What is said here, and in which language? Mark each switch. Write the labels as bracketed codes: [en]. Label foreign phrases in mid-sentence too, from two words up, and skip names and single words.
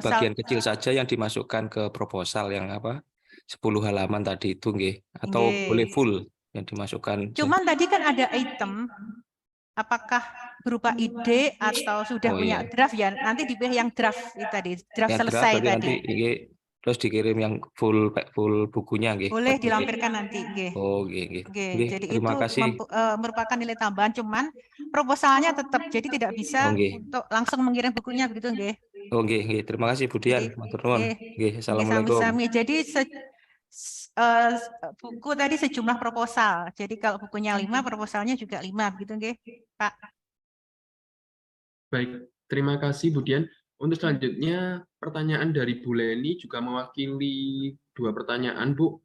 [id] sebagian kecil saja yang dimasukkan ke proposal yang 10 halaman tadi itu nggih, atau boleh full yang dimasukkan. Cuman tadi kan ada item, apakah berupa ide atau sudah punya draft ya? Nanti dipilih yang draft itu tadi, draft yang selesai draft, tadi. nanti terus dikirim yang full bukunya nggih. Boleh dilampirkan nanti, [jv] nggih. Oh, nggih. [id] Jadi Terima itu kasih. merupakan nilai tambahan, cuman proposalnya tetap, jadi tidak bisa untuk langsung mengirim bukunya begitu, [jv] nggih. Oh, nggih. [id] Terima kasih Bu Dian. [jv] Matur nuwun. Nggih, assalamualaikum. Sami-sami. [id] Jadi buku tadi sejumlah proposal. Jadi kalau bukunya 5, proposalnya juga 5, begitu nggih, Pak. Baik, terima kasih Bu Dian. Untuk selanjutnya, pertanyaan dari Bu Leni juga mewakili 2 pertanyaan, Bu.